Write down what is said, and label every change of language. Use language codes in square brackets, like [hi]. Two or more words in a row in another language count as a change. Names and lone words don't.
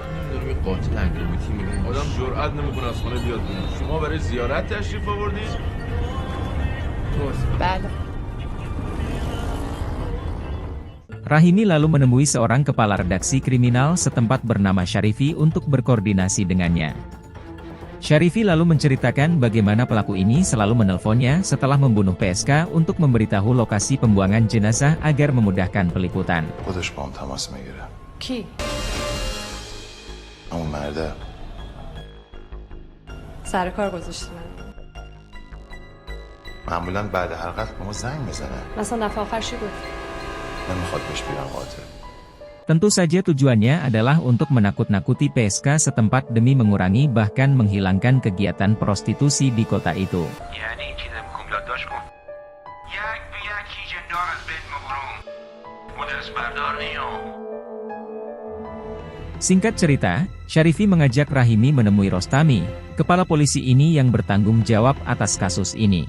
[id] Rahimi lalu menemui seorang kepala redaksi kriminal setempat bernama Syarifi untuk berkoordinasi dengannya. Syarifi lalu menceritakan bagaimana pelaku ini selalu menelponnya setelah membunuh PSK untuk memberitahu lokasi pembuangan jenazah agar memudahkan peliputan. [fa] Ki? سر کار گذاشته من. معمولا بعد هر قتل به ما زنگ میزنه. مثلا دفعه آخر چی گفت؟ نمیخواد بهش بگم قاتل. [id] Tentu saja tujuannya adalah untuk menakut-nakuti PSK setempat demi mengurangi bahkan menghilangkan kegiatan prostitusi di kota itu. Singkat cerita, Syarifi mengajak Rahimi menemui Rostami, kepala polisi ini yang bertanggung jawab atas kasus ini.